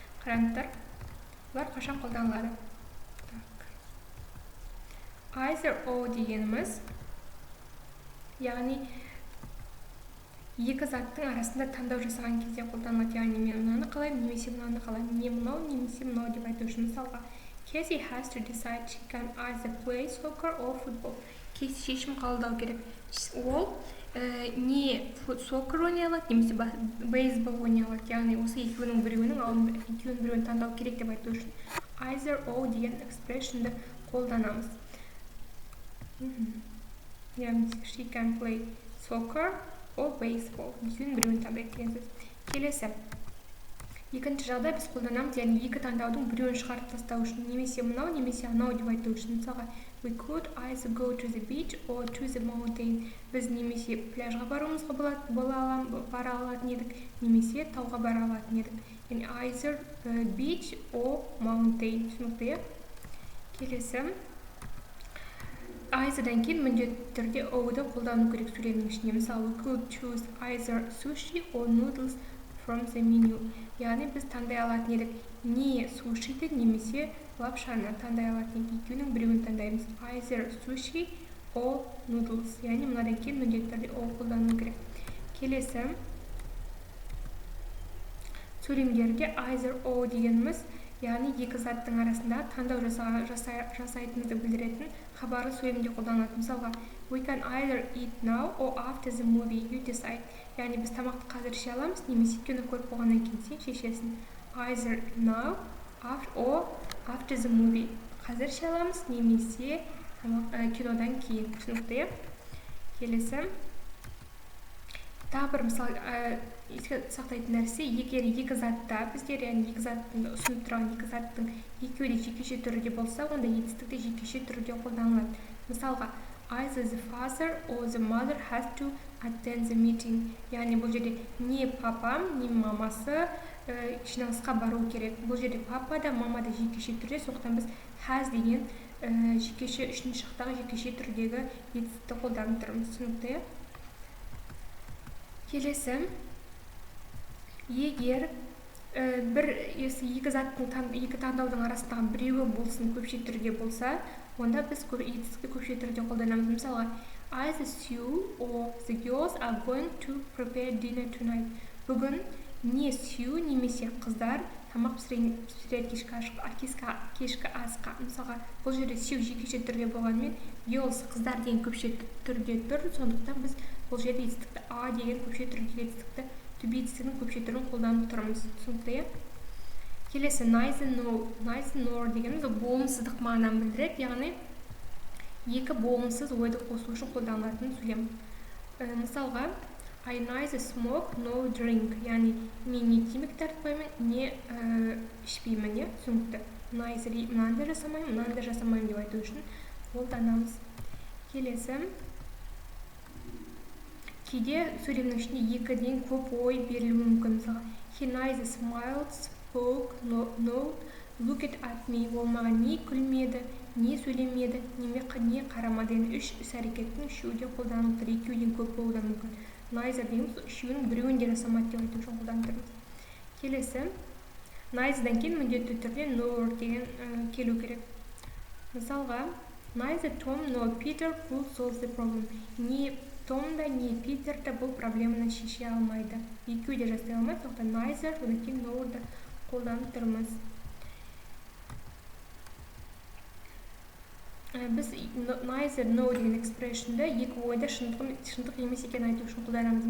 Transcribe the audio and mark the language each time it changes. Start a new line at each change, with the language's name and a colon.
Kazakh: Қараңыздар, бұлар қашан қолданылады? Either, or дегеніміз, яғни екі заттың арасында таңдау жасаған кезде қолданылады. Яғни мен мынаны қалаймын, немесе мынаны қалаймын. Не мынау, немесе мынау деп айту үшін мысалға
English: Casey has to decide she can either play soccer or football.
Kazakh: Кейси шешім қабылдау керек. Ол не сокер ойнай алады, немесе бейсбол ойнай алады. Яғни осы екеуінің біреуін таңдау керек деп айту үшін either or деген экспрессионды қолданамыз.
English: Яғни she can play soccer or baseball.
Kazakh: Екеуінің біреуін таңдайды деген сөз. Келесі. Екінші жағдай біз қолданамыз, яғни екі таңдаудың біреуін шығарып тастау үшін, немесе мынау, немесе анау деп айту үшін.
English: Мысалға, we could either go to the beach or to the mountain.
Kazakh: Біз немесе пляжға баруымызға бара алатын едік, немесе тауға бара алатын едік.
English: Яғни either beach or mountain.
Kazakh: Түсінікті, келесі. Either'дан кейін міндетті түрде o-ды қолдану керек сөйлемнің ішіне.
English: Мысалы, we could choose either sushi or noodles from the menu.
Kazakh: Яғни біз таңдай алатын едік, не сушиді, немесе лапшаны таңдай алатын едік. Екеуінің біреуін таңдаймыз.
English: Either sushi or noodles.
Kazakh: Яғни мынадан кейін міндетті түрде o қолдану керек. Келесі сөйлемдерде either or дегеніміз, яғни екі заттың арасында таңдау жасайтынымызды білдіретін хабарлы сөйлемде қолданылады.
English: Мысалға, we can either eat now or after the movie, you decide.
Kazakh: Яғни біз тамақты қазір іше аламыз, немесе кино көріп болғаннан кейін сен шешесің.
English: Either now or after the movie.
Kazakh: Қазір іше аламыз, немесе кинодан кейін. Түсінікті. Келесі. Тағы бір мысал еске сақтайтын нәрсе, егер екі затта біздер, яғни екі заттың ұсынып тұрған екі заттың екеуі де жекеше түрде болса, онда етістікте жекеше түрде қолданылады.
English: Мысалға, either the father or the mother has to attend the meeting.
Kazakh: Яғни бұл жерде не папам, не мамасы жиналысқа бару керек. Бұл жерде папа да, мама да жекеше түрде, сондықтан біз has деген жекеше үшінші шақтағы жекеше түрдегі етістікті қолданып тұрмыз. Түсінікті? Келесі, егер екі заттың екі таңдаудың арасындағы біреуі болсын көпше түрде болса, онда біз етістікті көпше түрде қолданамыз.
English: Мысалға, either Sue or the girls are going to prepare dinner tonight.
Kazakh: Бүгін не Sue немесе қыздар тамақ пісірер кешкі асқа. Мысалға, бұл жерде Sue жекеше түрде болғанымен, girls қыздар деген көпше түрде тұр, сондықтан біз бұл жерде етістікті a деген көпше түрдегі етістікті to be етістігінің көпше түрін қолданып тұрмыз. Түсінікті? Келесі, neither nor дегеніміз болымсыздық мағынаны білдіреді, яғни екі болымсыз ойды қосу үшін қолданылатын сөйлем. Мысалға,
English: I neither smoke nor drink,
Kazakh: яғни мен не темекі тартпаймын, не ішпеймін. Түсінікті. Neither мынаны да жасамаймын, мынаны да жасамаймын деп айту үшін қолданамыз. Келесі, кейде сөйлемнің ішінде екіден көп ой берілуі мүмкін.
English: Мысалға, he neither smiled, spoke, nor looked at me.
Kazakh: Ол маған не күлмеді, не сөйлемеді, не қарамады. Үш іс-әрекеттің үшеуі де қолданылып тұр, екеуден көп болуы да мүмкін. Neither дегеніміз үшеуінің біреуін де жасамады деп айту үшін қолданып тұрмыз. Келесі, neither'дан кейін міндетті түрде nor деген келу керек.
English: Мысалға, neither Tom nor Peter could solve the problem.
Kazakh: Не Том да, не Питер да бұл проблеманы шеше алмайды. Екеуі де жасай алмайды, сондықтан neither, одан кейін nor-ды қолданып тұрмыз. Біз neither, no деген экспрессионды екі ойда шындық емес екенін айту үшін қолданамыз.